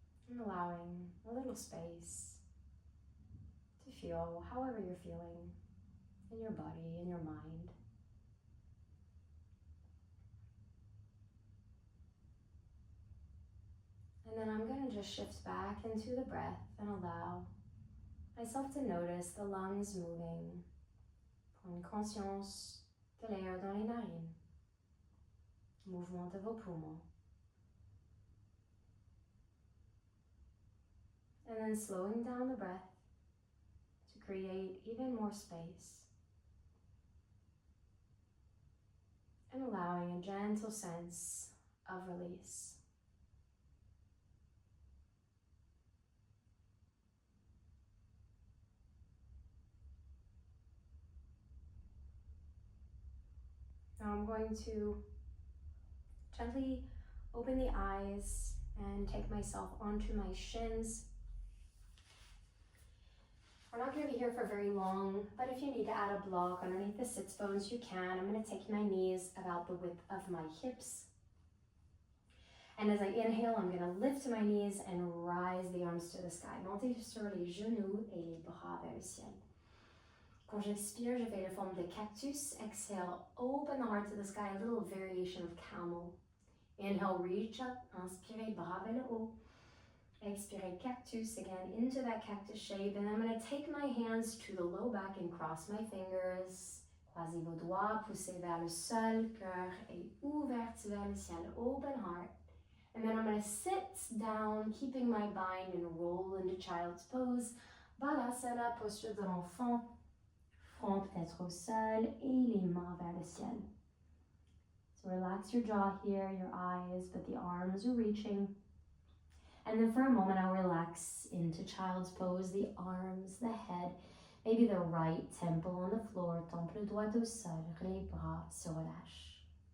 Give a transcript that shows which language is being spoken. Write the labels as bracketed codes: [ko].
[en] And allowing a little space to feel however you're feeling in your body, in your mind. And then I'm going to just shift back into the breath and allow myself to notice the lungs moving. [fr] Prendre conscience de l'air dans les narines, mouvement de vos poumons. [en] And then slowing down the breath to create even more space. And allowing a gentle sense of release. Now I'm going to gently open the eyes and take myself onto my shins. We're not going to be here for very long, but if you need to add a block underneath the sits bones, you can. I'm going to take my knees about the width of my hips. And as I inhale, I'm going to lift my knees and rise the arms to the sky. [fr] Montez sur les genoux et les bras vers le ciel. Quand j'expire, je fais la forme de cactus. [en] Exhale, open the heart to the sky, a little variation of camel. Inhale, reach up. [fr] Inspirez, bras vers le haut. Expirez, [en] cactus, again, into that cactus shape. And I'm going to take my hands to the low back and cross my fingers. [fr] Croisez vos doigts, poussez vers le sol. Cœur est ouvert vers le ciel. [en] Open heart. And then I'm going to sit down, keeping my bind and roll into child's pose. [fr] Balasana, posture de l'enfant. Front peut-être au sol et les mains vers le ciel. [en] So relax your jaw here, your eyes, but the arms are reaching. And then for a moment, I'll relax into child's pose, the arms, the head, maybe the right temple on the floor, [fr] temple droit au sol, les bras se relâchent.